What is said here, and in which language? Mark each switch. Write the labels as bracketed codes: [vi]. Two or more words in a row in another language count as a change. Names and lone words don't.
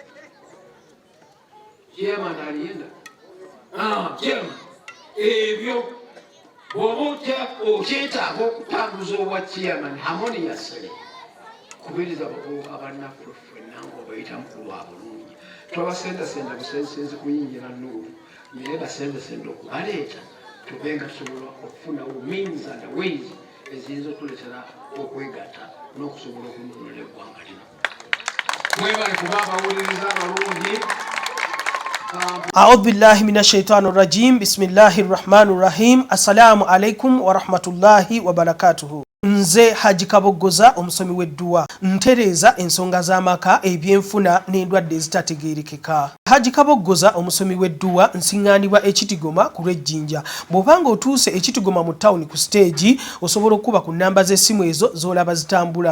[lg] chairman aliyenda chairman ebyo bw'oba okyetaaga okutambuza obwa chairman harmoniously kubiriza abavubuka bannaffe ffenna ng'obayita mukulu wa bulungi twabasendasenda busensenzi kuyingira Nuuru naye basendasenda okubaleeta tubenga tusobola okufunawo [en] means and ways [lg] eziyinza otuleetera okwegatta n'okusobola okununula eggwanga lino. Mwebale kuba abawuliriza abalungi. [ar] أعوذ بالله من الشيطان الرجيم بسم الله الرحمن الرحيم السلام عليكم ورحمة الله وبركاته. [lg] Nze Haji.Kabogoza omusomi w'edduwa ntereeza ensonga z'amaka ebyenfuna n'endwadde ezitategeerekeka. Haji.Kabogoza omusomi w'edduwa nsiŋŋaanibwa ekitigoma ku lw'ejjinja. Bw'obanga otuuse ekitigoma mu ttawuni ku siteegi osobola okuba ku nnamba z'essimu ezo z'olaba zitambula.